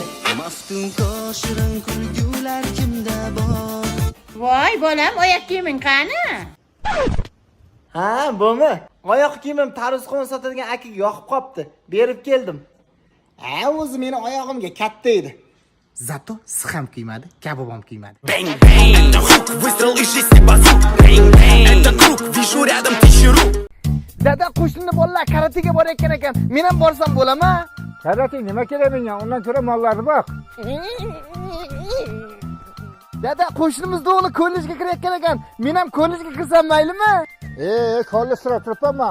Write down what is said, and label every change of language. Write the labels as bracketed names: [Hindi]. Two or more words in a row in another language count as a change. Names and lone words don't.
[Uzbek] Maftun shirin kulgular kimda bor? Voy bolam, oyoq kiyiming qani? Ha, bo'mi? Oyoq kiyimim tarvuz qovun sotadigan akaga yoqib qopti. Berib keldim. O'zi meni oyog'imga katta edi. Zato siz ham kiymadi, kabob ham kiymadi. [English] Bang bang, [Russian] это хук, выстрел из 6 базук. [English] Bang bang, [Russian] это круг, вижу рядом 1000 рук. [Uzbek] Dada, qo'shni bolalar karatega borayotgan ekan. Men ham borsam bo'ladimi? Karate nima kerak menga? Undan ko'ra mollarni boq. Dada, qo'shnimizning o'g'li kollejga kirayotgan ekan. Men ham kollejga kirsam maylimi? Kollej sira turibman.